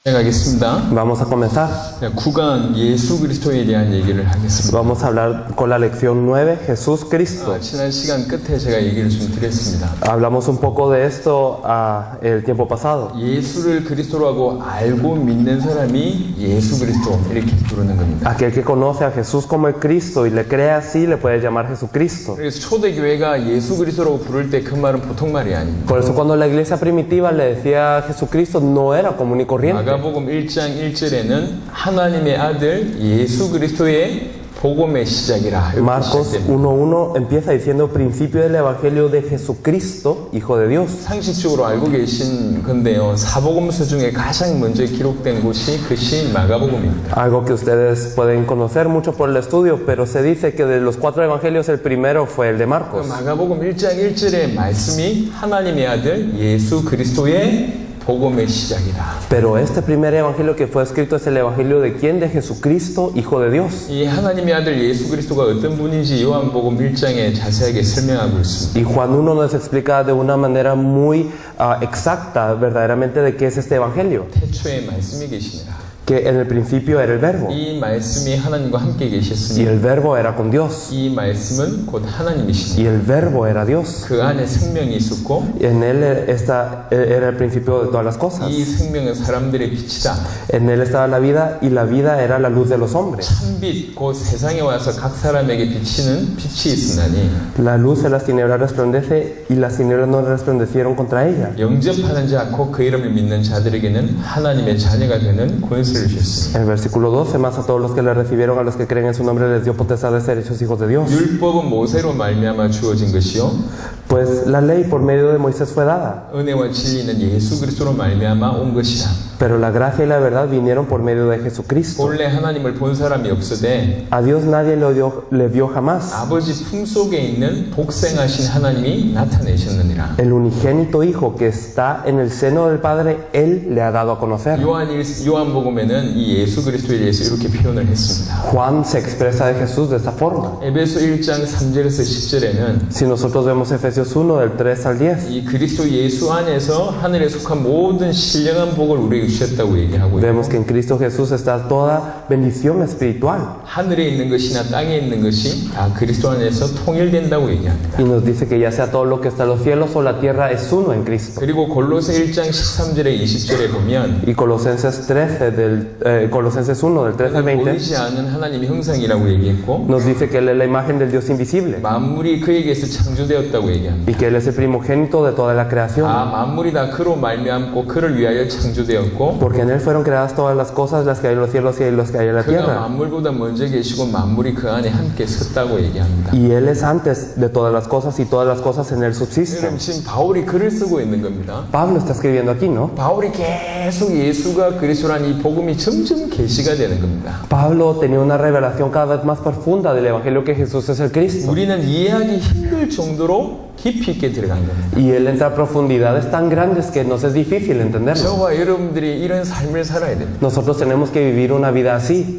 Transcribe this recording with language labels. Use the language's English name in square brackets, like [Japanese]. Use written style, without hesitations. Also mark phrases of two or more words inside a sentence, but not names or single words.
[Korean] 시작하겠습니다. [Spanish] Vamos a comenzar. [Korean] 구간 예수 그리스도에 대한 얘기를 하겠습니다. [Spanish] Vamos a hablar con la lección 9, Jesús Cristo. [Korean] 지난 시간 끝에 제가 얘기를 좀 드렸습니다. [Spanish] Hablamos un poco de esto el tiempo pasado. [Korean] 예수를 그리스도라고 알고 믿는 사람이 예수 그리스도 이렇게 부르는 겁니다. [Spanish] Aquel que conoce a Jesús como el Cristo y le cree así, le puede llamar Jesucristo. [Korean] 그래서 초대교회가 예수 그리스도라고 부를 때 그 말은 보통 말이 아닙니다. [Spanish] Por eso cuando la iglesia primitiva le decía a Jesucristo, no era común y corriente. [Korean] 마가복음 1장 1절에는 하나님의 아들 예수 그리스도의 복음의 시작이라. [Spanish] Marcos 1.1 empieza diciendo principio del evangelio de Jesucristo, Hijo de Dios. [Korean] 상식적으로 알고 계신 건데요. 사복음서 중에 가장 먼저 기록된 곳이 그것이 마가복음입니다. [Spanish] Algo que ustedes pueden conocer mucho por el estudio, pero se dice que de los 4 evangelios el primero fue el de Marcos. [Korean] 마가복음 1장 1절의 말씀이 하나님의 아들 예수 그리스도의 복음의 시작이다. [Spanish] Pero este primer evangelio que fue escrito es el evangelio de quién? De Jesucristo, Hijo de Dios. [Korean] 이 하나님의 아들 예수 그리스도가 어떤 분인지 요한복음 1장에 자세하게 설명하고 있습니다. [Spanish] Y Juan 1 nos explica de una manera muy exacta, verdaderamente, de qué es este evangelio. [Korean] 태초에 말씀이 계시니라. [Spanish] Que en el principio era el verbo. [Korean] 이 말씀이 하나님과 함께 [Spanish] Y [Korean] 계셨으니 [Spanish] el verbo era con Dios. [Korean] 이 말씀은 곧 [Spanish] Y [Korean] 하나님이시니 [Spanish] el verbo era Dios. [Korean] 그 안에 생명이 있었고 [Spanish] En él era el principio de todas las cosas. [Korean] 이 생명은 사람들의 빛이다. [Spanish] En él estaba la vida y la vida era la luz de los hombres. [Korean] 참빛 곧 세상에 와서 각 사람에게 비치는 빛이 있으나니 [Spanish] La luz de las tinieblas resplandece y las tinieblas no resplandecieron contra ella. [Korean] 영접하는 자 곧 그 이름을 믿는 자들에게는 하나님의 자녀가 되는 권세를 주셨습니다. [Spanish] En el versículo 12, más a todos los que le recibieron, a los que creen en su nombre, les dio potestad de ser hechos hijos de Dios. [Korean] 율법은 모세로 말미암아 주어진 것이요 [Spanish] Pues la ley por medio de Moisés fue dada, [Korean] 은혜와 진리는 예수 그리스도로 말미암아 온 것이라. [Spanish] pero la gracia y la verdad vinieron por medio de Jesucristo. [Korean] 본래 하나님을 본 사람이 없으되 [Spanish] A Dios nadie le vio jamás. [Korean] 아버지 품속에 있는 복생하신 하나님이 나타내셨느니라. [Spanish] El unigénito Hijo que está en el seno del Padre, Él le ha dado a conocer. [Korean] 요한복음에는 이 예수 그리스도에 대해서 이렇게 표현을 했습니다. [Spanish] Juan se expresa de Jesús de esta forma. [Korean] 에베소 1장 3절에서 10절에는 [Spanish] Si nosotros vemos Efesios 1 del 3 al 10, [Korean] 이 그리스도 예수 안에서 하늘에 속한 모든 신령한 복을 우리에게 주셨다고 얘기하고 [Spanish] vemos [Korean] 있고 [Spanish] que en Cristo Jesús está toda bendición espiritual. [Korean] 하늘에 있는 것이나 땅에 있는 것이 다 그리스도 안에서 통일된다고 얘기합니다. [Spanish] Y nos dice que ya sea todo lo que está en los cielos o la tierra es uno en Cristo. [Korean] 그리고 골로새 1장 13절에 20절에 보면 [Spanish] Y Colosenses 1 del 13 al 20 [Korean] 보이지 않는 하나님의 형상이라고 얘기했고 [Spanish] nos dice que Él es la imagen del Dios invisible [Korean] 만물이 그에게서 창조되었다고 얘기합니다. [Spanish] y que Él es el primogénito de toda la creación. [Korean] 만물이 다 그로 말미암고 그를 위하여 창조되었고 [Spanish] Porque en Él fueron creadas todas las cosas, las que hay en los cielos y las que hay en la [Korean] 그가 [Spanish] tierra. [Korean] 만물보다 먼저 계시고 만물이 그 안에 함께 섰다고 얘기합니다. [Spanish] Y Él es antes de todas las cosas y todas las cosas en Él subsisten. [Korean] 여러분 지금 바울이 글을 쓰고 있는 겁니다. [Spanish] Pablo está escribiendo aquí, ¿no? [Korean] 바울이 계속 예수가 그리스도라는 이 복음이 점점 계시가 되는 겁니다. [Spanish] Pablo tenía una revelación cada vez más profunda del Evangelio que Jesús es el Cristo. [Korean] 우리는 이해하기 힘들 정도로 깊이 있게 들어간 겁니다. [Spanish] Y Él entra a profundidades tan grandes que nos es difícil entenderlo. [Korean] 저와 여러분들이 이런 삶을 살아야 됩니다. [Spanish] Nosotros tenemos que vivir una vida así.